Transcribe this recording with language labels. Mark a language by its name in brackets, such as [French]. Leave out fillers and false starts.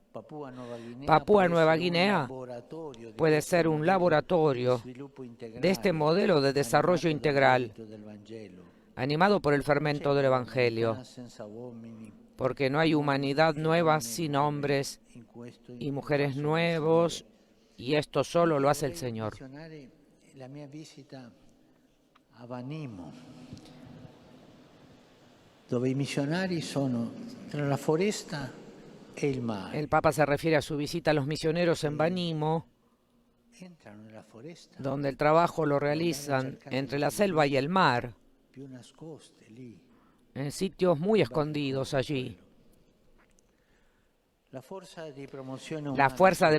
[Spanish] Papúa Nueva Guinea puede ser un laboratorio de este modelo de desarrollo integral, animado por el fermento del Evangelio, porque no hay humanidad nueva sin hombres y mujeres nuevos, y esto solo lo hace el Señor. [Italian] La mia visita a Vanimo, dove i missionari sono tra la foresta e il mare. [Spanish] El Papa se refiere a su visita a los misioneros en Vanimo, [Italian] Entrano nella foresta, [Spanish] donde el trabajo lo realizan entre la selva y el mar, [Italian] più nascoste lì. [Spanish] en sitios muy escondidos allí. La fuerza de